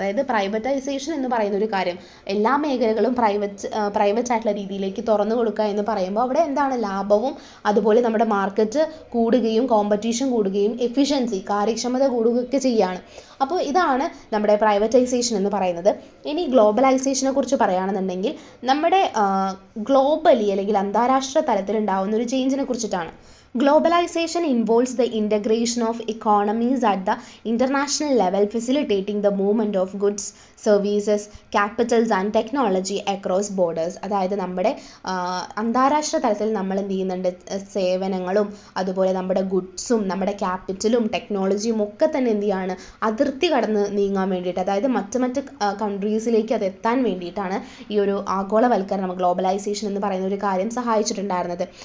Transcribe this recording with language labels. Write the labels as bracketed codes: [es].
[ml] അതായത് പ്രൈവറ്റൈസേഷൻ എന്ന് പറയുന്ന ഒരു കാര്യം എല്ലാ മേഖലകളും പ്രൈവറ്റ് ആയിട്ടുള്ള രീതിയിലേക്ക് തുറന്നു കൊടുക്കുക എന്ന് പറയുമ്പോൾ അവിടെ എന്താണ് ലാഭവും അതുപോലെ നമ്മുടെ മാർക്കറ്റ് കൂടുകയും കോമ്പറ്റീഷൻ കൂടുകയും എഫിഷ്യൻസി കാര്യക്ഷമത കൂടുകയൊക്കെ ചെയ്യുകയാണ്. അപ്പോൾ ഇതാണ് നമ്മുടെ പ്രൈവറ്റൈസേഷൻ എന്ന് പറയുന്നത്. ഇനി ഗ്ലോബലൈസേഷനെ കുറിച്ച് പറയുകയാണെന്നുണ്ടെങ്കിൽ നമ്മുടെ ഗ്ലോബലി അല്ലെങ്കിൽ അന്താരാഷ്ട്ര തലത്തിൽ ഉണ്ടാകുന്ന ഒരു ചേഞ്ചിനെ കുറിച്ചിട്ടാണ്. [en] Globalization involves the integration of economies at the international level, facilitating the movement of goods, services, capitals and technology across borders. [ml] അതായത് നമ്മുടെ അന്താരാഷ്ട്ര തലത്തിൽ നമ്മൾ എന്ത് ചെയ്യുന്നുണ്ട്, സേവനങ്ങളും അതുപോലെ നമ്മുടെ ഗുഡ്സും നമ്മുടെ ക്യാപിറ്റലും ടെക്നോളജിയും ഒക്കെ തന്നെ എന്ത് ചെയ്യാണ്, അതിർത്തി കടന്ന് നീങ്ങാൻ വേണ്ടിയിട്ട്, അതായത് മറ്റ് കൺട്രീസിലേക്ക് അത് എത്താൻ വേണ്ടിയിട്ടാണ് ഈ ഒരു ആഗോളവൽക്കരണം, ഗ്ലോബലൈസേഷൻ എന്ന് പറയുന്ന ഒരു കാര്യം സഹായിച്ചിട്ടുണ്ടായിരുന്നത്.